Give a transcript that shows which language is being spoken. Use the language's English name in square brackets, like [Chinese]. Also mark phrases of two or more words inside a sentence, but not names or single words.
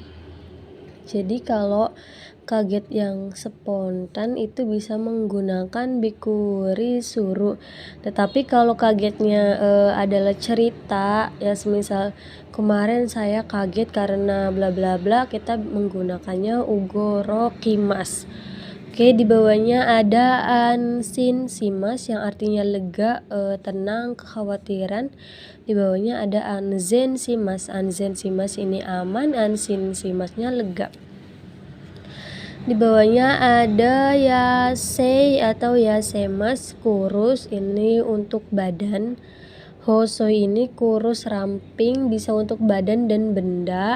[Indonesian] Jadi kalau kaget yang spontan itu bisa menggunakan [Japanese] びっくりする. [Indonesian] Tetapi kalau kagetnya adalah cerita, ya semisal kemarin saya kaget karena bla bla bla, kita menggunakannya ugorokimasu. Oke, di bawahnya ada [Japanese] 安心します [Indonesian] yang artinya lega, tenang, kekhawatiran. Di bawahnya ada [Japanese] 安全します. 安全します [Indonesian] ini aman, anshin shimasnya lega. Di bawahnya ada yasei atau yasemas, kurus, ini untuk badan. Hosoi ini kurus ramping, bisa untuk badan dan benda.